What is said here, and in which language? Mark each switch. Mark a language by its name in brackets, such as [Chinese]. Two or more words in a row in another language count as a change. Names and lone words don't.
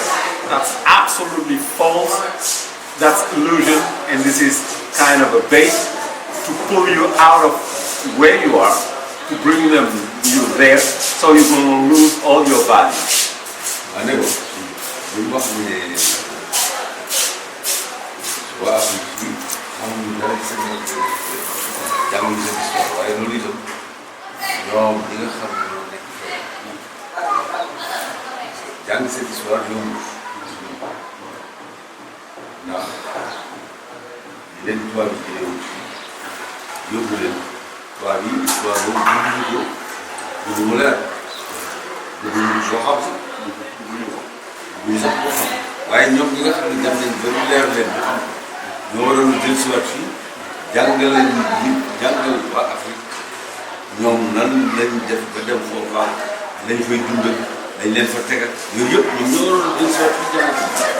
[English] That's absolutely false. That's illusion, and this is kind of a bait to pull you out of where you are, to bring you there, so you're going to lose all your value. I know. We must be. Well, [Wolof] jànguñu dara ci seen jànguñu seen histoire waaye loolu itam ñoom ñi nga xam ne ñoo nekk fee jàng seen histoire yombul ndax di leen tubaab yi jëlee wu fii yóbbu leen tubaab yi histoire boobu dunduñu ko dundu mu leer dunduñu soo xam sax dunduñu sax boo xam waaye ñoom ñi nga xam ne dem nañ ba mu leer leen ñu xam ñoo waroon a jël si waat fii jàngal leen nit jàngal waa Afrique ñoom nan lañ def ba dem foofa lañ fay dundal dañ leen fa tegal yooyu yëpp ñoom ñoo waroon a jël si waat fii jàngal